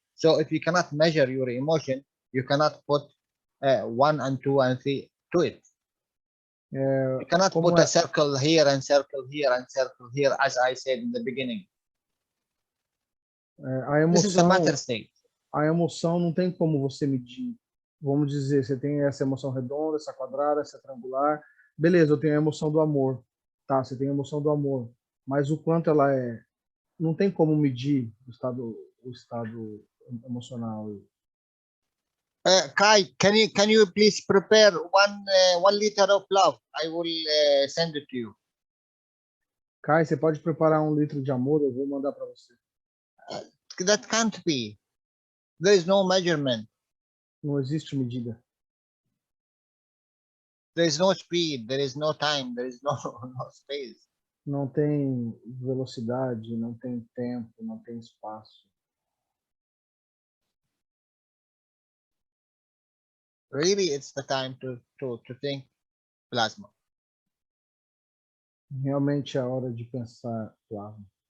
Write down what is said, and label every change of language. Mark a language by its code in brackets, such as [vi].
[en] So if you cannot measure your emotion, you cannot put 1 and 2 and 3 to it. You cannot [pt] como [en] put a circle here and circle here and circle here, as I said in the beginning. [pt] A [en] This is a [pt] emoção, [en] matter state. [pt] a emoção não tem como você medir. Vamos dizer, você tem essa emoção redonda, essa quadrada, essa triangular. Beleza, eu tenho a emoção do amor. Tá, você tem a emoção do amor. Mas o quanto ela é... Não tem como medir o estado emocional. [en] Kai, can you please prepare 1 liter of love? I will send it to you. [pt] Kai, você pode preparar 1 litro de amor? Eu vou mandar para você. [en] That can't be. There is no measurement. [pt] Não existe medida. [en] There is no speed. There is no time. There is no space. [pt] Não tem velocidade, não tem tempo, não tem espaço. [en] Really, it's the time to think plasma. [pt] Realmente é a hora de pensar plasma.